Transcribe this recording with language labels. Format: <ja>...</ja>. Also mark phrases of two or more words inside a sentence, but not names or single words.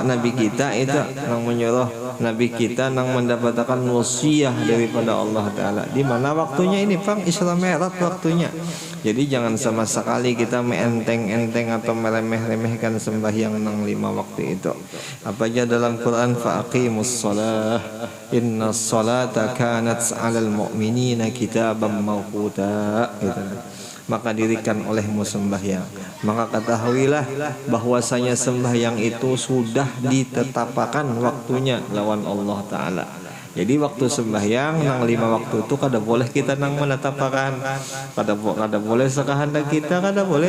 <id>Nabi kita itu yang menyuruh, Nabi kita yang mendapatkan wasiat daripada Allah Ta'ala. Di mana waktunya ini Pang? Isra Mi'raj waktunya. Jadi jangan sama sekali kita meenteng-enteng atau meremeh-remehkan sembahyang 5 waktu itu. Apa aja dalam Quran,</id> <ar>فأقيموا الصلاة إن الصلاة كانت على المؤمنين كتابا موقوتا</ar> <id>gitu. Maka dirikan olehmu sembahyang. Maka ketahuilah bahwasanya sembahyang itu sudah ditetapkan waktunya lawan Allah Ta'ala.</id> <bjn>Jadi waktu sembahyang nang 5 waktu itu kada boleh kita nang menetapkan, kada boleh sekahandak kita, kada boleh.</bjn>